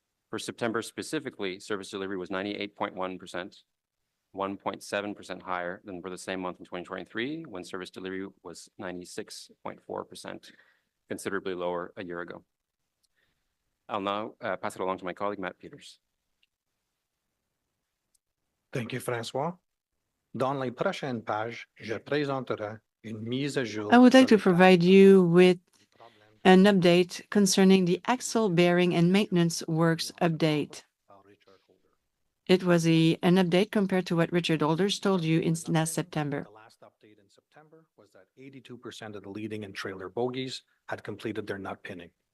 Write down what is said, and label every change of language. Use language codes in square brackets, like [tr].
[en] For September specifically, service delivery was 98.1%, 1.7% higher than for the same month in 2023, when service delivery was 96.4%, considerably lower a year ago. I'll now pass it along to my colleague, Matt Peters. Thank you, François. [fr] Dans les prochaines pages, je présenterai une mise à jour. [en] I would like [fr] sur [en] to provide you with an update concerning the axle bearing and maintenance works update. It was an update compared to what Richard Alders told you in last September. The last update in September was that 82% of the leading and trailer bogies had completed their nut pinning.